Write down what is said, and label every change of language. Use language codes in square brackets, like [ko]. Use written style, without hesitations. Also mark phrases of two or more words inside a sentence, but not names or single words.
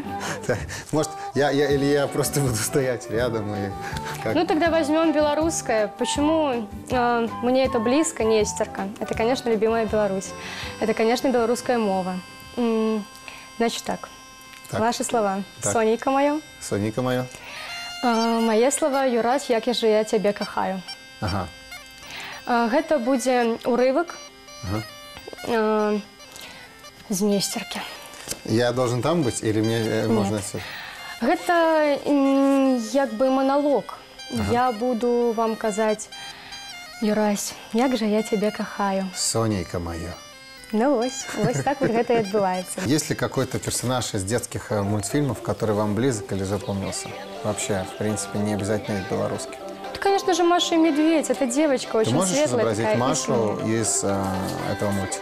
[ru] Может, или я просто буду стоять рядом и... Ну, тогда возьмем белорусское. Почему мне это близко, Нестерка? Это, конечно, любимая Беларусь. Это, конечно, белорусская мова. Значит так. Ваши слова. Так. [be] Сонейка моя. Сонейка моя. [ru] Мои слова, Юрась, [be] як же я тебе кахаю. [ru] Ага. [be] Гэта будзе урывак з Нестеркі. [ru] Я должен там быть или мне можно отсюда? [be] Гэта як бы монолог. Я буду вам казаць, Юрась, як же я тебе кахаю. Сонейка моя. [ru] Ну вот так вот это и отбывается. Есть ли какой-то персонаж из детских мультфильмов, который вам близок или запомнился? Вообще, в принципе, не обязательно из белорусских. Это, конечно же, Маша и Медведь. Это девочка очень светлая. Ты можешь изобразить такая, Машу из этого мультика?